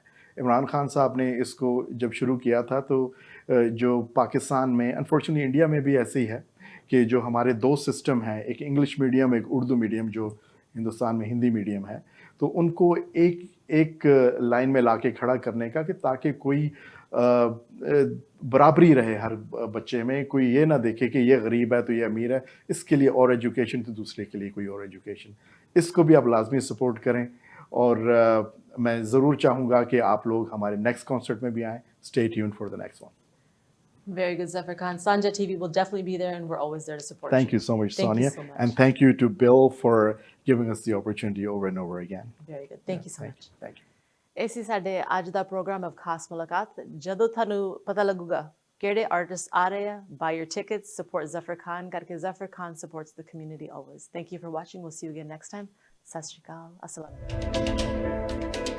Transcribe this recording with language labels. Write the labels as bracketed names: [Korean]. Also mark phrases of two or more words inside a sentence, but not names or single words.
[Hindi] इमरान खान साहब ने इसको जब शुरू किया था तो जो पाकिस्तान में, अनफॉर्चुनेटली इंडिया में भी ऐसे ही है कि जो हमारे दो सिस्टम हैं, एक [English] English medium [Hindi] एक [English] Urdu medium, [Hindi] जो हिंदुस्तान में [English] Hindi medium [Hindi] है, तो उनको एक लाइन में लाके खड़ा करने का कि ताकि कोई बराबरी रहे हर बच्चे में, कोई ये ना देखे कि ये गरीब है तो ये अमीर है, इसके लिए और एजुकेशन तो दूसरे के लिए कोई और एजुकेशन। इसको भी आप लाजमी सपोर्ट करें और मैं ज़रूर चाहूँगा कि आप लोग हमारे [English] next concert [Hindi] में भी आएँ। [English] Stay tuned for the next one. Very good, Zafar Khan. Sanjha TV will definitely be there, and we're always there to support Thank you so much, Thank Sonia. you so much. And thank you to Bill for giving us the opportunity over and over again. Very good. Thank you so much. Thank you. [Punjabi] ਇਹ ਸੀ ਸਾਡੇ ਅੱਜ ਦਾ ਪ੍ਰੋਗਰਾਮ of ਖਾਸ ਮੁਲਾਕਾਤ। ਜਦੋਂ ਤੁਹਾਨੂੰ ਪਤਾ ਲੱਗੂਗਾ ਕਿਹੜੇ ਆਰਟਿਸਟ ਆ ਰਹੇ ਆ, [English] buy your tickets, support Zafar Khan ਕਰਕੇ Zafar Khan supports the community always. Thank you for watching. We'll see you again next time. [Punjabi] ਸਤਿ ਸ਼੍ਰੀ ਅਕਾਲ। [Arabic] السلام عليكم.